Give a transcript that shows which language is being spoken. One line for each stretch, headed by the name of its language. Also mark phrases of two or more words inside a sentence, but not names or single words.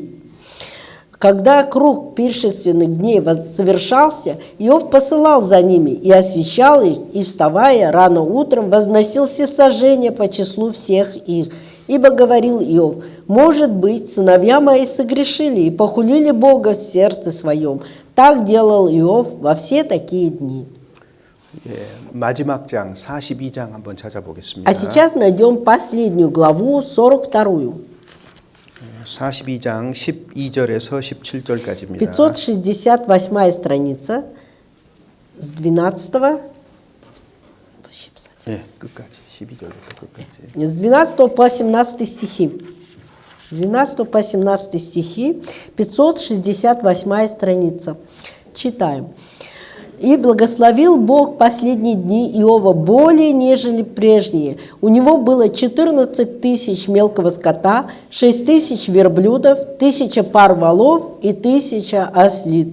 Russian: Когда круг пиршественных дней совершался, Иов посылал за ними и освещал их, и, вставая рано утром, возносил всесожжения по числу всех их. Ибо говорил Иов: может быть, сыновья мои согрешили и похулили Бога в сердце своем. Так делал Иов во все такие дни».
Korean: 마지막 장 42장 한번 찾아보겠습니다.
Russian: А сейчас найдем последнюю главу, 42-ю.
Korean: 42장 12절에서 17절까지입니다.
Russian: 568 страница с 12
Korean: 네, 끝까지 12절부터 끝까지.
Russian: с 12 по 17 стихи. 12 по 17 стихи, 568 страница. Читаем. «И благословил Бог последние дни Иова более, нежели прежние. У него было 14 тысяч мелкого скота, 6 тысяч верблюдов, 1000 пар волов и 1000 ослиц.